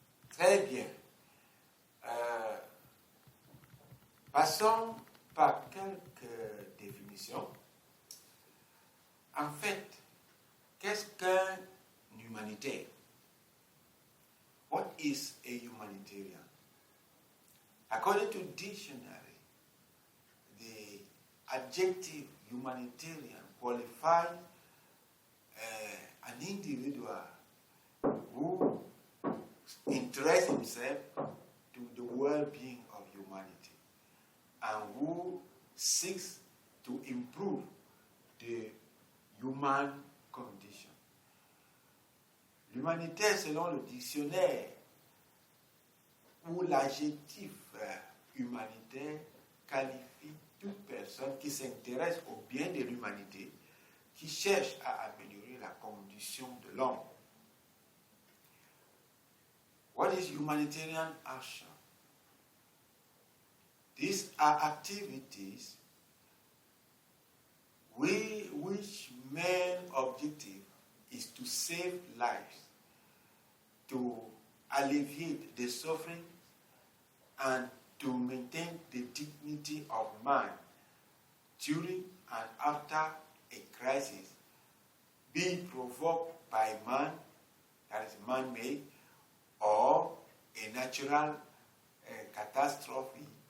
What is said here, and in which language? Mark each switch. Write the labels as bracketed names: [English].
[French] Très bien. Passons par quelques définitions. En fait, qu'est-ce qu'un humanitaire? [English] What is a humanitarian? According to dictionary, the adjective humanitarian qualifies an individual who interests himself to the well-being of humanity and who seeks to improve the human condition. [French] L'humanitaire, selon le dictionnaire, où l'adjectif humanitaire qualifie toute personne qui s'intéresse au bien de l'humanité, qui cherche à améliorer la condition de l'homme. [English] What is humanitarian action? These are activities which main objective is to save lives, to alleviate the suffering, and to maintain the dignity of man during and after a crisis, be it provoked by man, that is man-made, or a natural catastrophe,